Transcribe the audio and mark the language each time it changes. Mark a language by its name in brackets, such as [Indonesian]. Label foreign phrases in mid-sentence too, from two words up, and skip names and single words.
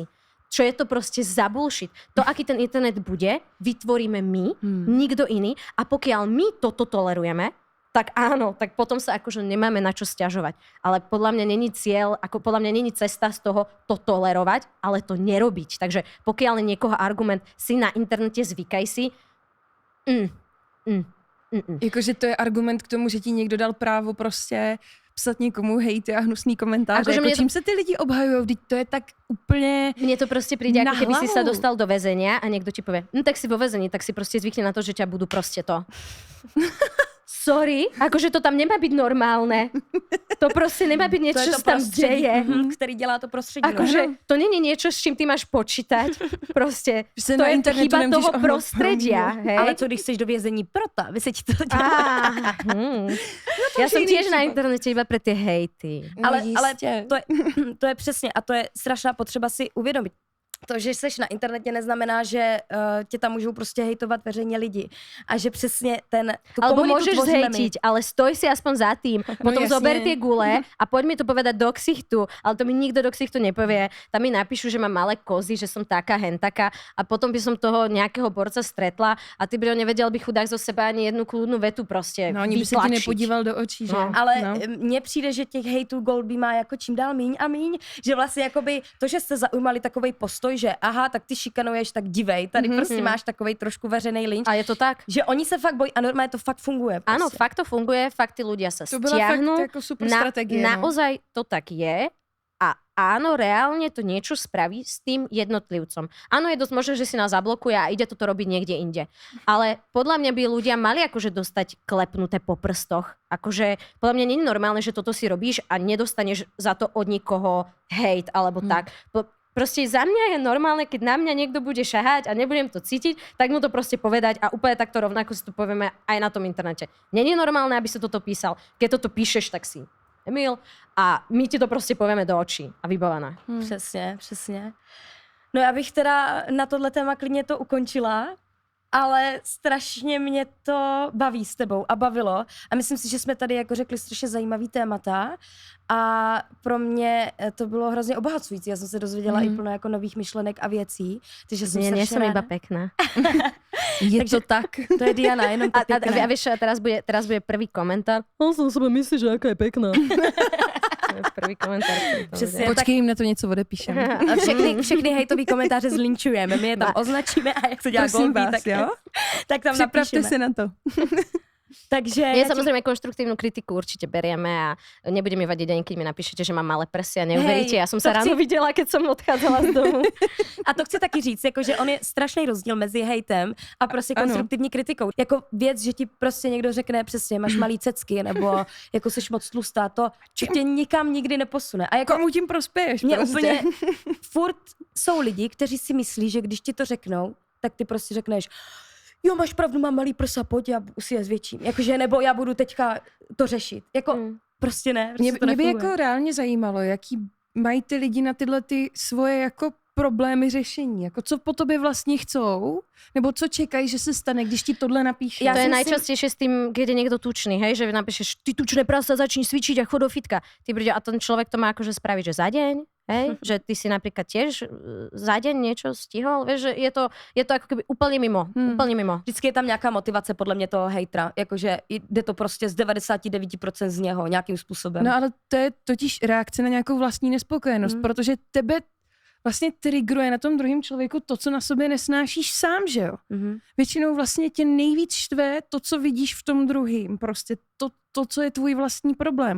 [Slovak] Čo je to proste za bullshit. To, aký ten internet bude, vytvoríme my, nikto iný a pokiaľ my toto tolerujeme, tak áno, tak potom sa akože nemáme na čo sťažovať. Ale podľa mňa není cieľ, podľa mňa není cesta z toho to tolerovať, ale to nerobiť. Takže pokiaľ je niekoho argument, si na internete zvykaj si, [Czech] Jakože to je argument k tomu, že ti někdo dal právo prostě psat někomu hejty a hnusný komentáře. Jako čím se ty lidi obhajují? Vždyť to je tak úplně [Slovak] mne to proste príde, ako keby si sa dostal do väzenia a niekto ti povie, tak si vo väzení, tak si proste zvykni na to, že ťa budú proste to. Sorry, akože to tam nemá byť normálne. To proste nemá byť niečo, čo sa tam deje. [Czech] Který dělá to prostředí. [Slovak] Akože to není niečo, s čím ty máš počítať. Proste Že to je chyba toho prostredia. Hej? [Czech] Ale co když jsi do vězení proto, aby se ti to dělalo? [Slovak] Ja som tiež na internete iba pre tie hejty. [Czech] Ale to je přesně a to je strašná potřeba si uvědomit. To, že seš na internete, neznamená, že tě tam můžou prostě hejtovat veřejně lidi. A že přesně tu [Slovak] alebo [Czech] komunitu [Slovak] môžeš [Czech] tvoříme my. [Slovak] zhejtiť, ale stoj si aspoň za tým. Potom zober tie gule a poď mi to povedať do ksichtu. Ale to mi nikto do ksichtu nepovie. Tam mi napíšu, že mám malé kozy, že som taká, hentaka a potom by som toho nejakého borca stretla a ty by nevedel by chudák zo seba ani jednu kľudnú vetu proste [Czech] No, ani by se ti nepodíval do očí, že? No. Ale mně přijde, že těch hejtů Goldby má jako čím dál míň a míň, že vlastně jakoby to, že jste zaujmali takovej postoj, že aha, tak ty šikanuješ, tak divej, tady prostě máš takovej trošku veřejný lynč. A je to tak? Že oni se fakt bojí a normálně to fakt funguje. Prostě. [Slovak] Áno, fakt to funguje, fakt tí ľudia sa [Czech] To byla [Slovak] stiahnu. [Czech] fakt jako super strategie. [Slovak] Naozaj to tak je. A áno, reálne to niečo spraví s tým jednotlivcom. Áno, je dosť možné, že si nás zablokuje a ide toto robiť niekde inde. Ale podľa mňa by ľudia mali akože dostať klepnuté po prstoch. Akože podľa mňa nie je normálne, že toto si robíš a nedostaneš za to od nikoho hejt alebo tak. Proste za mňa je normálne, keď na mňa niekto bude šahať a nebudem to cítiť, tak mu to proste povedať a úplne takto rovnako si to povieme aj na tom internete. Není normálne, aby sa toto písal. Keď toto píšeš, tak si Emil a my ti to prostě povieme do očí a vybavené. [Czech] Přesně. No já bych teda na tohle téma klidně to ukončila. ale strašně mě to baví s tebou a bavilo. A myslím si, že jsme tady jako řekli strašně zajímavý témata a pro mě to bylo hrozně obohacující. Já jsem se dozvěděla i plno jako nových myšlenek a věcí. Takže jsem [Slovak] Nie [Czech] strašně [Slovak] som [Czech] ráda. [Slovak] iba pekná. Je [Czech] Takže- [Slovak] to tak. [Czech] To je Diana, jenom to pěkné. [Slovak] A vieš, teraz bude prvý komentár. On som sebe myslí, že aká je pekná. To je prvý komentár. ktorý to [Czech] Přesně. [Slovak] bude. [Czech] Počkej, jim na to něco odepíšeme. A všechny hejtový komentáře zlinčujeme. My je tam označíme a jak to dělá Prosím Golby, vás, tak, jo? tak tam Připravte napíšeme. se na to. Takže [Slovak] Nie, [Czech] já ti- [Slovak] samozrejme, konštruktívnu kritiku určite berieme a nebude mi vadiť ani keď mi napíšete, že mám malé prsy a neuveríte. [Czech] Hej, [Slovak] Ja som [Czech] to [Slovak] sa ráno [Czech] chci- [Slovak] videla, keď som odchádzala z domu. [Czech] A to chci taky říct, jako, že on je strašný rozdíl mezi hejtem a prostě Ano. konstruktivní kritikou. Jako věc, že ti prostě někdo řekne přesně, máš malý cecky, nebo jako jsi moc tlustá, to tě nikam nikdy neposune. A jako Komu tím prospěješ mě prostě? úplně furt jsou lidi, kteří si myslí, že když ti to řeknou, tak ty prostě řekneš, jo, máš pravdu, mám malý prsa, pojď, já si je zvětším. Jakože, nebo já budu teďka to řešit. Jako, prostě ne, prostě to Mě by nefunguje. jako reálně zajímalo, jaký mají ty lidi na tyhle ty svoje jako problémy řešení. Jako co po tobě vlastně chcou, nebo co čekají, že se stane, když ti tohle napíše. Já [Slovak] To je [Czech] si myslím- [Slovak] najčastejšie s tým, keď je niekto tučný, hej, že napíšeš, ty tučné prasa, začni cvičiť a chod do fitka. Ty príde, a ten človek to má akože spraviť, že za deň, hej, že ty si napríklad tiež za deň niečo stihol, vieš, že je to ako keby úplne mimo, úplne mimo. [Czech] Vždycky je tam nějaká motivace podle mě toho hejtra, jakože jde to prostě z 99% z něho nějakým způsobem. No ale to je totiž reakce na nějakou vlastní nespokojenost, protože tebe vlastně triggeruje na tom druhém člověku to, co na sobě nesnášíš sám, že jo? Většinou vlastně tě nejvíc štve to, co vidíš v tom druhým, prostě to, co je tvůj vlastní problém.